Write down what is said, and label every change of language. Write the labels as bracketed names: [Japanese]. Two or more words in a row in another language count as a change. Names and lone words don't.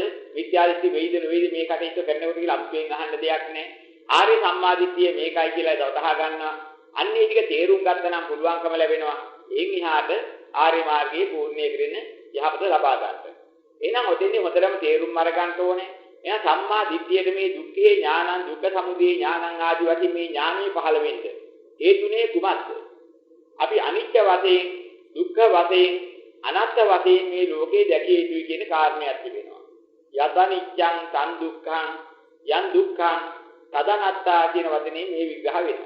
[Sinhala] මිත්‍යා දිට්ඨිය වෙයිද නොවේද මේ කටයුතු කරනකොට කියලා අම්පෙන් අහන්න දෙයක් නැහැ. ආර්ය සම්මා දිට්ඨිය මේකයි කියලා වටහා ගන්නවා. අන්නේ ටික තේරුම් ගත්තා නම් පුළුවන්කම ලැබෙනවා. එයින් එහාට ආර්ය මාර්ගයේ පූර්ණේ කරගෙන යහපත ලබා ගන්නට. එහෙනම් ඔතෙන්දී හොඳටම තේරුම් අරගන්න ඕනේ. එහෙනම් සම්මා දිට්ඨියට මේ [Pali] දුක්ඛේ ඥානං, දුක්ඛ සමුදය ඥානං [Sinhala] ආදී වශයෙන් මේ ඥානෙ පහළ වෙන්නේ. ඒ තුනේ කුමක්ද? අපි අනිත්‍ය වශයෙන්, දුක්ඛ වශයෙන්, අනාත්ම වශයෙන් මේ ලෝකේ දැකිය යුතුයි කියන කාරණයක් තිබෙනවා. [Pali] යතනිච්ඡං තන් දුක්ඛං යන් දුක්ඛං තදනත්තා [Sinhala] කියන වචනේ මේ විග්‍රහ වෙනවා.